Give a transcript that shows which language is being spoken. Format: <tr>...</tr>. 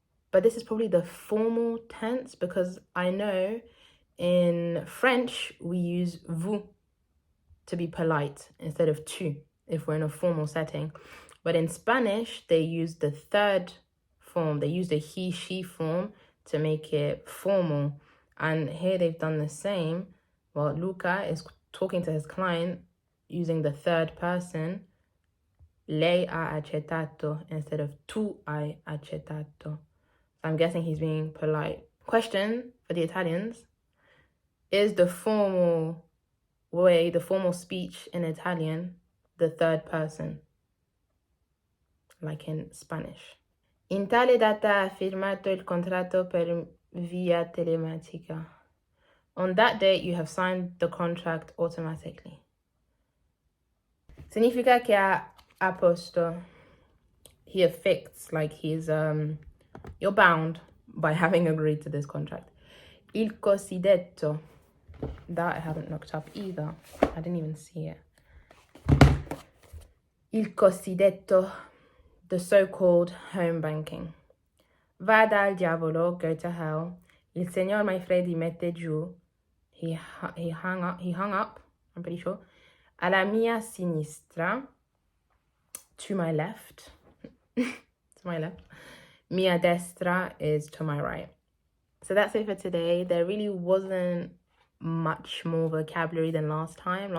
<en>But this is probably the formal tense because I know in French, we use vous to be polite instead of tu if we're in a formal setting. But in Spanish, they use the third form. They use the he, she form to make it formal. And here they've done the same. Well, Luca is talking to his client using the third person.</en> <it>Lei ha accettato</it> <en>instead of</en> <it>tu hai accettato.</it> <en>So I'm guessing he's being polite. Question for the Italians. Is the formal way, the formal speech in Italian, the third person? Like in Spanish.</en> <it>In tale data ha firmato il contratto per via telematica.</it> <en>On that date, you have signed the contract automatically.</en> <it>Significa che ha apposto.</it> <en>He affixed, like he's, you're bound by having agreed to this contract.</en> <it>Il cosiddetto.</it> <en>That I haven't looked up either. I didn't even see it.</en> <it>Il cosiddetto,</it> <en>the so-called home banking.</en> <it>Vada al diavolo,</it> <en>go to hell.</en> <it>Il signor Manfredi mette giù.</it> <en>He hung up, I'm pretty sure.</en> <it>Alla mia sinistra,</it> <en>to my left. To my left.</en> <it>Mia destra</it> <en>is to my right. So that's it for today. There really wasn't much more vocabulary than last time.</en>